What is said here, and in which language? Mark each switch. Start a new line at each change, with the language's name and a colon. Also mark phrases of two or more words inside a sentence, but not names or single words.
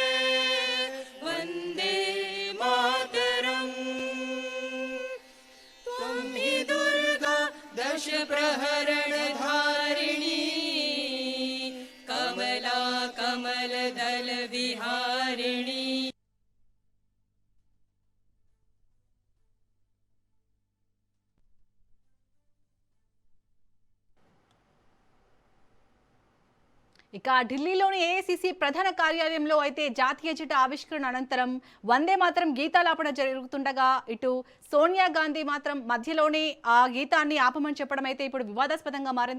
Sanskrit: वंदे मातरम त्वं दुर्गा दश प्रहरण धारिणी कमल दल विहारिणी।
Telugu: ఇక ఢిల్లీలోని ఏఐసీసీ ప్రధాన కార్యాలయంలో అయితే జాతీయ జెండా ఆవిష్కరణ అనంతరం వందే మాతరం గీతాలాపన జరుగుతుండగా ఇటు సోనియా గాంధీ మాత్రం మధ్యలోనే ఆ గీతాన్ని ఆపమని చెప్పడం అయితే ఇప్పుడు వివాదాస్పదంగా మారింది.